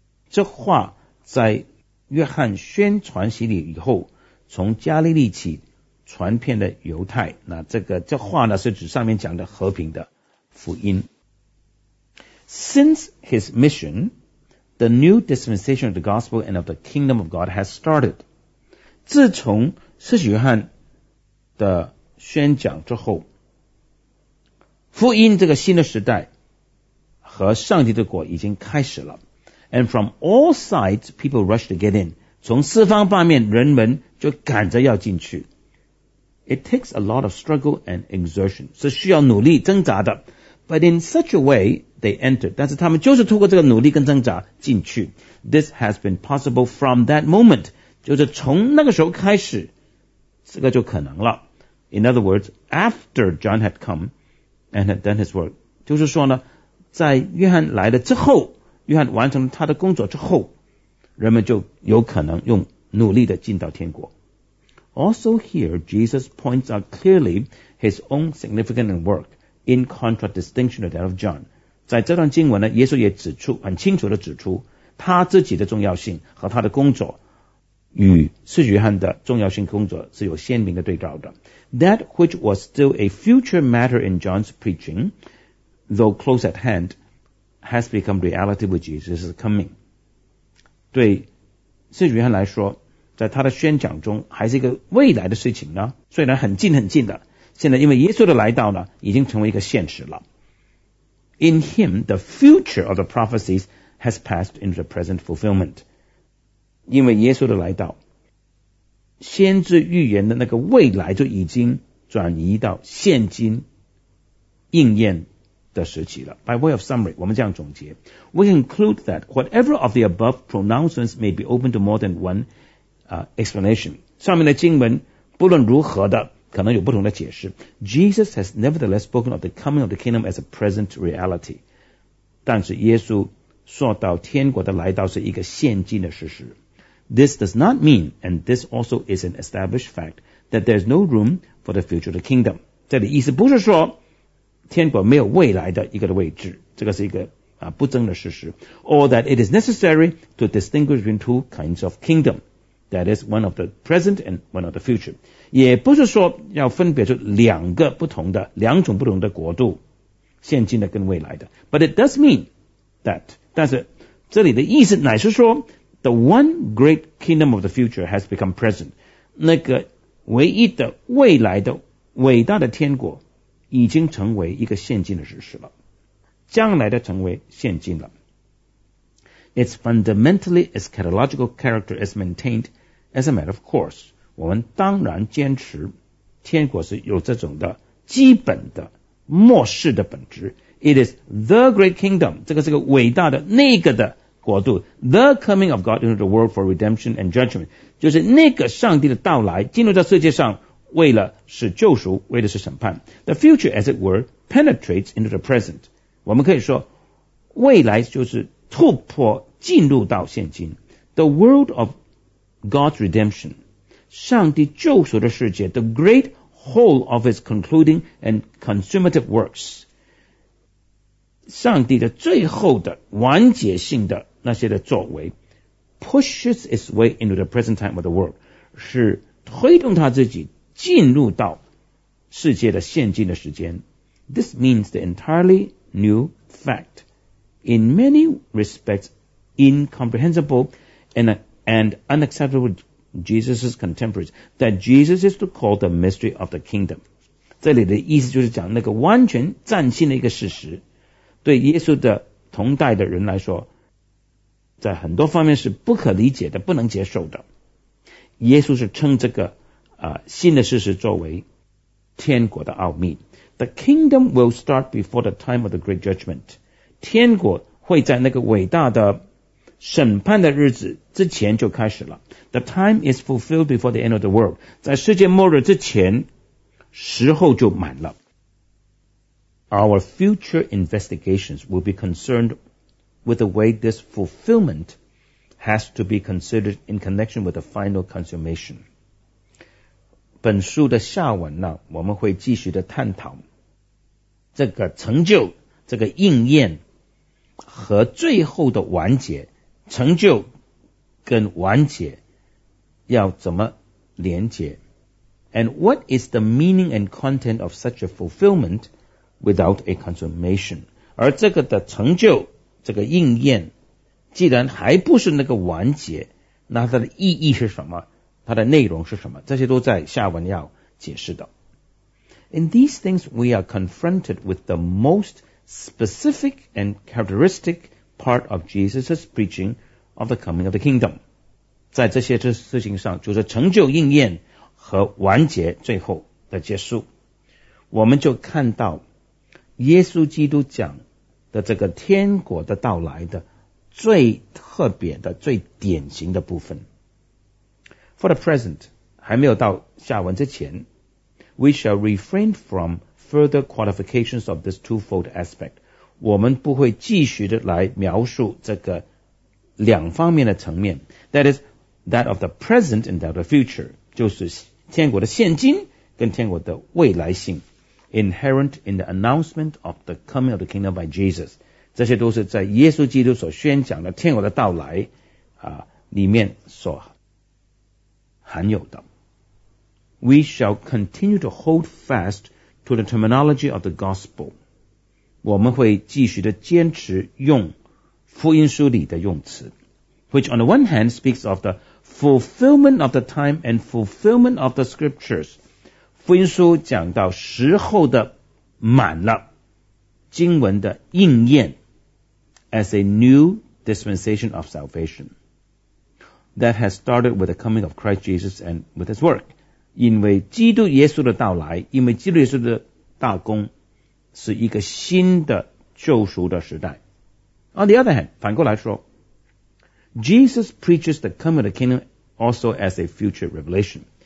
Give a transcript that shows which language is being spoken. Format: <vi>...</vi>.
<zh>这话在约翰宣传洗礼以后，从加利利起。传遍的犹太，那这话呢是指上面讲的和平的福音。</zh> <en>Since his mission, the new dispensation of the gospel and of the kingdom of God has started.</en> <zh>自从施洗约翰的宣讲之后，福音这个新的时代和上帝的国已经开始了。</zh> <en>And from all sides, people rush to get in.</en> <zh>从四方八面，人们就赶着要进去。</zh> <en>It takes a lot of struggle and exertion,</en> <zh>是需要努力挣扎的。</zh> <en>But in such a way, they enter,</en> <zh>但是他们就是透过这个努力跟挣扎进去。</zh> <en>This has been possible from that moment,</en> <zh>就是从那个时候开始，这个就可能了。</zh> <en>In other words, after John had come and had done his work,</en> <zh>就是说呢，在约翰来了之后，约翰完成了他的工作之后，人们就有可能用努力的进到天国。</zh> <en>Also here, Jesus points out clearly his own significance and work in contradistinction to that of John.</en> <zh>在这段经文呢，耶稣也指出，很清楚地指出他自己的重要性和他的工作与施洗约翰的重要性工作是有鲜明的对照的。</zh> <en>That which was still a future matter in John's preaching, though close at hand, has become reality with Jesus' coming.</en> <zh>对施洗约翰来说，在他的宣讲中还是一个未来的事情呢，虽然很近很近的，现在因为耶稣的来到呢，已经成为一个现实了。</zh> <en>In him, the future of the prophecies has passed into the present fulfillment.</en> <zh>因为耶稣的来到，先知预言的那个未来就已经转移到现今应验的时期了。</zh> <en>By way of summary,</en> <zh>我们这样总结。</zh> <en>We conclude that whatever of the above pronouncements may be open to more than one,explanation.</en> <zh>上面的经文不论如何的可能有不同的解释。</zh> <en>Jesus has nevertheless spoken of the coming of the kingdom as a present reality.</en> <zh>但是耶稣说到天国的来到是一个现今的事实。</zh> <en>This does not mean, and this also is an established fact, that there is no room for the future of the kingdom.</en> <zh>这里意思不是说天国没有未来的一个的位置，这个是一个不争的事实。</zh> <en>Or that it is necessary to distinguish between two kinds of kingdom. That is one of the present and one of the future.</en> <zh>也不是说要分别出两种不同的国度，现今的跟未来的。</zh> <en>But it does mean that,</en> <zh>但是这里的意思乃是说</zh> <en>the one great kingdom of the future has become present.</en> <zh>那个唯一的未来的伟大的天国已经成为一个现今的事实了，将来的成为现今了。</zh> <en>It's fundamentally eschatological character is maintained as a matter of course.</en> <zh>我们当然坚持天国是有这种的基本的末世的本质。</zh> <en>It is the great kingdom.</en> <zh>这个是个伟大的那个的国度。</zh> <en>The coming of God into the world for redemption and judgment.</en> <zh>就是那个上帝的到来进入到世界上为了是救赎，为的是审判。</zh> <en>The future, as it were, penetrates into the present.</en> <zh>我们可以说未来就是突破进入到现今</zh> <en>The world of God's redemption</en> <zh>上帝救赎的世界</zh> <en>The great whole of his concluding and consummative works.</en> <zh>上帝的最后的完结性的那些的作为</zh> <en>pushes its way into the present time of the world,</en> <zh>是推动他自己进入到世界的现今的时间。</zh> <en>This means the entirely new fact, in many respects incomprehensible and unacceptable to Jesus' contemporaries, that Jesus is to call the mystery of the kingdom.</en> <zh>这里的意思就是讲那个完全崭新的一个事实，对耶稣的同代的人来说，在很多方面是不可理解的，不能接受的。耶稣是称这个新的事实作为天国的奥秘。</zh> <en>The kingdom will start before the time of the great judgment.</en> <zh>天国会在那个伟大的审判的日子之前就开始了。</zh> <en>The time is fulfilled before the end of the world.</en> <zh>在世界末日之前，时候就满了。</zh> <en>Our future investigations will be concerned with the way this fulfillment has to be considered in connection with the final consummation.</en> <zh>本书的下文呢，我们会继续的探讨这个成就、这个应验和最后的完结，成就跟完结要怎么连结 ？</zh> <en>And what is the meaning and content of such a fulfillment without a consummation?</en> <zh>而这个的成就、这个应验，既然还不是那个完结，那它的意义是什么？它的内容是什么？这些都在下文要解释的。</zh> <en>In these things, we are confronted with the most specific and characteristic part of Jesus' preaching of the coming of the kingdom.</en> <zh>在这些事情上，就是成就应验和完结最后的结束。我们就看到耶稣基督讲的这个天国的到来的最特别的、最典型的部分。</zh> <en>For the present,</en> <zh>还没有到下文之前，</zh> <en>We shall refrain from further qualifications of this twofold aspect.</en> <zh>我们不会继续的来描述这个两方面的层面。</zh> <en>That is, that of the present and that of the future.</en> <zh>就是天国的现今跟天国的未来性。</zh> <en>Inherent in the announcement of the coming of the kingdom by Jesus.</en> <zh>这些都是在耶稣基督所宣讲的天国的到来里面所含有的。</zh> <en>We shall continue to hold fast to the terminology of the gospel.</en> <zh>我们会继续的坚持用福音书里的用词</zh> <en>which on the one hand speaks of the fulfillment of the time and fulfillment of the scriptures.</en> <zh>福音书讲到时候的满了，经文的应验</zh> <en>as a new dispensation of salvation that has started with the coming of Christ Jesus and with his work.</en> <zh>因为基督耶稣的到来，因为基督耶稣的大功，是一个新的救赎的时代。</zh> <en>On the other hand,</en> <zh>反过来说</zh> <en>，Jesus preaches the coming of the kingdom also as a future revelation.</en>